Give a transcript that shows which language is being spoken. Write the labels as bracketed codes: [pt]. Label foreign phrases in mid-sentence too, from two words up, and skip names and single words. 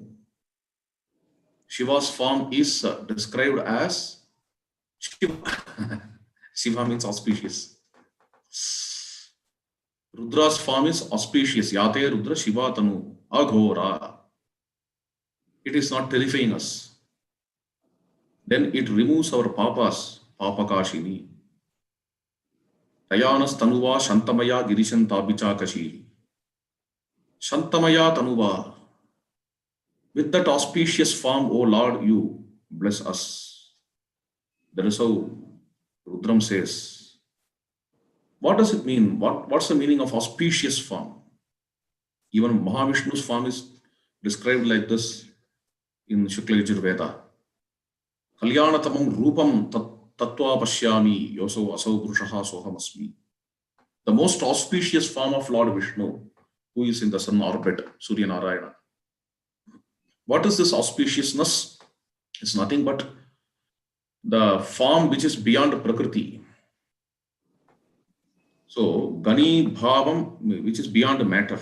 [en] Shiva's form is described as Shiva. Shiva means auspicious. Rudra's form is auspicious. [sa] Yate Rudra Shiva Tanu Aghora. [en] It is not terrifying us. Then it removes our papas, Papakashini. [sa] Tayanas Tanuva Shantamaya Girishan Tabicha Kashi. Shantamaya Tanuva. [en] With that auspicious form, O Lord, you bless us. That is how Rudram says. What does it mean? What's the meaning of auspicious form? Even Mahavishnu's form is described like this in Shukla Yajur Veda. [sa] Kalyanatamam rupam tattva pashyami yoso asau purushaha sohamasmi. [en] The most auspicious form of Lord Vishnu, who is in the sun orbit, Surya Narayana. What is this auspiciousness? It's nothing but the form which is beyond Prakriti. So, [sa] Gani Bhavam, [en] which is beyond matter.